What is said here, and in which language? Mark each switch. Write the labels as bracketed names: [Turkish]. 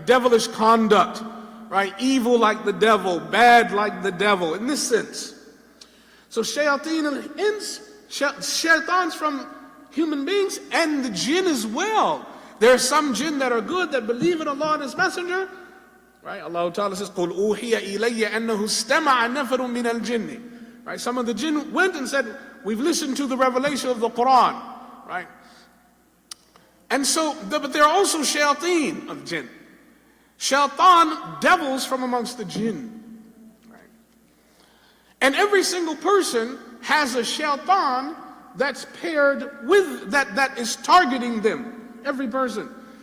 [English] Devilish conduct, right? Evil like the devil, bad like the devil, in this sense. So shayateen al-ins, shaitans from human beings and the jinn as well. There are some jinn that are good, that believe in Allah and His Messenger. Right? Allah Ta'ala says, [Arabic] قُلْ أُوحِيَ إِلَيَّ أَنَّهُ اسْتَمَعَ نَفَرٌ مِنَ الْجِنِّ. [English] Right? Some of the jinn went and said, we've listened to the revelation of the Quran. Right? And so, but there are also shayateen of jinn. Shaitan, devils from amongst the jinn. Right? And every single person has a shaitan that's paired with, that is targeting them. Every person.